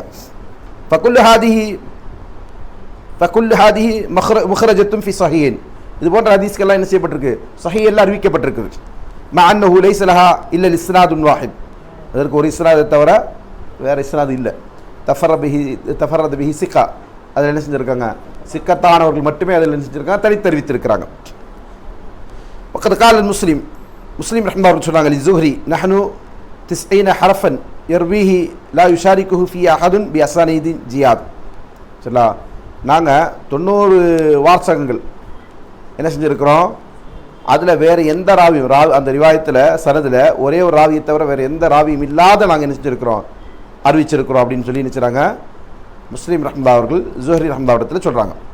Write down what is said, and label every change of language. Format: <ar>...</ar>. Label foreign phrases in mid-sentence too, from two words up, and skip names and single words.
<ar>فكل هذه مخرجة في الصحيحين,</ar> <ta>இது போன்ற ஹதீஸ்கள்லாம் என்ன செய்யப்பட்டிருக்கு, ஸஹீஹ்ல அறிவிக்கப்பட்டிருக்குது.</ta> <ar>ما أنه ليس لها إلا إسناد واحد,</ar> <ta>அதற்கு ஒரு இஸ்னாதை தவிர வேறு இஸ்னாது இல்லை.</ta> <ar>تفرد به ثقة,</ar> <ta>அதில் என்ன செஞ்சுருக்காங்க, சிக்கத்தானவர்கள் மட்டுமே அதில் என்ன செஞ்சுருக்காங்க, தனித்தறிவித்திருக்கிறாங்க.</ta> <ar>وقد قال المسلم رحمه الله சொன்னாங்க, للزهري نحن 90 حرفا يرويه لا يشاركه فيه احد باسانيد جياد.</ar> <ta>சரிங்களா, நாங்கள் 90 வார்த்தகங்கள் என்ன செஞ்சுருக்கிறோம், அதில் வேறு எந்த ராவியும் அந்த ரிவாயத்தில் சனதில் ஒரே ஒரு ராவியை தவிர வேறு எந்த ராவியும் இல்லாத நாங்கள் என்ன செஞ்சுருக்கிறோம், அறிவிச்சிருக்கிறோம் அப்படின்னு சொல்லி நினைச்சாங்க முஸ்லீம் ரஹ்மத்துல்லாஹி அவர்கள் ஜுஹரி ரஹ்மத்துல்லாஹி இடத்துல சொல்கிறாங்க.</ta>